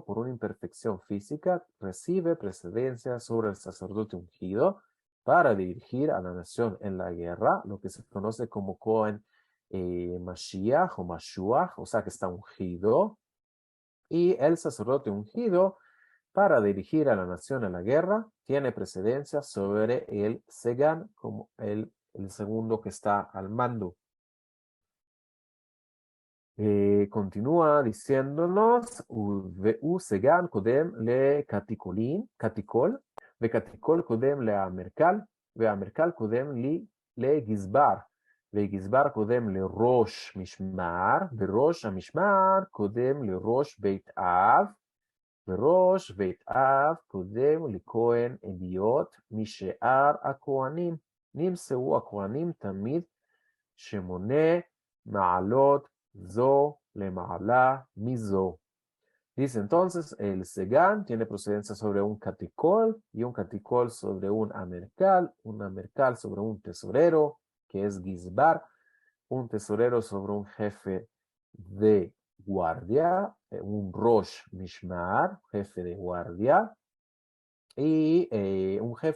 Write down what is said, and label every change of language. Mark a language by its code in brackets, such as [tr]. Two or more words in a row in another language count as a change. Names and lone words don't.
[es] por una imperfección física recibe precedencia sobre el sacerdote ungido para dirigir a la nación en la guerra, lo que se conoce como [he] כהן משיח [es] o Mashuach, o sea que está ungido, y el sacerdote ungido para dirigir a la nación en la guerra tiene precedencia sobre el Segan como el segundo que está al mando. Continúa diciéndonos, [he] Segan קודם לקטיקול, וקטיקול קודם לאמרקל, והאמרקל קודם לגזבר, וגזבר קודם לראש משמר, וראש המשמר קודם לראש בית אב, וראש בית אב קודם לכהן אדיוט משאר הכהנים. נמצאו הכהנים תמיד שמונה מעלות זו למעלה מזו. [es] Dice entonces, el Segan tiene procedencia sobre un caticol y un caticol sobre un amercal sobre un tesorero, que es Gizbar, un tesorero sobre un jefe de guardia, un [he] ראש משמר, [es] jefe de guardia, y un jefe